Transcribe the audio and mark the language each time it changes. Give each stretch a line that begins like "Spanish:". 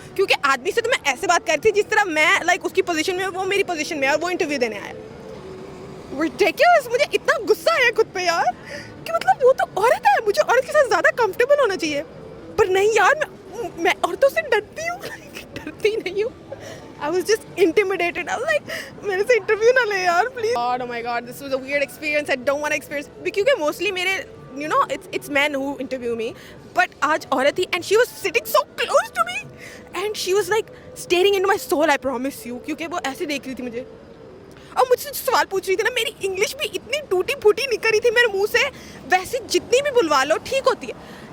Hindi: क्योंकि आदमी से तो मैं ऐसे बात करती थी जिस तरह मैं लाइक उसकी पोजीशन में, वो मेरी पोजीशन में, और वो इंटरव्यू देने आया। रिडिकुलस। मुझे इतना गुस्सा आया खुद पे यार कि मतलब वो तो औरत है, मुझे औरत के साथ ज़्यादा कंफर्टेबल होना चाहिए। पर नहीं यार, मैं औरतों से डरती हूँ डरती नहीं हूँ।
English: I was just intimidated. I was like,
Hindi: मेरे से इंटरव्यू ना ले यार please.
English: Oh my god, this was a weird experience. I don't want to experience, क्योंकि mostly मेरे you know it's men who interview me, but आज औरत थी and she was sitting so close to me and she was like staring into my soul. I promise you,
Hindi: क्योंकि वो ऐसे देख रही थी मुझे और मुझसे सवाल पूछ रही थी ना। मेरी इंग्लिश भी इतनी टूटी फूटी निकल रही थी मेरे मुंह से, वैसे जितनी भी बुलवा लो ठीक होती है।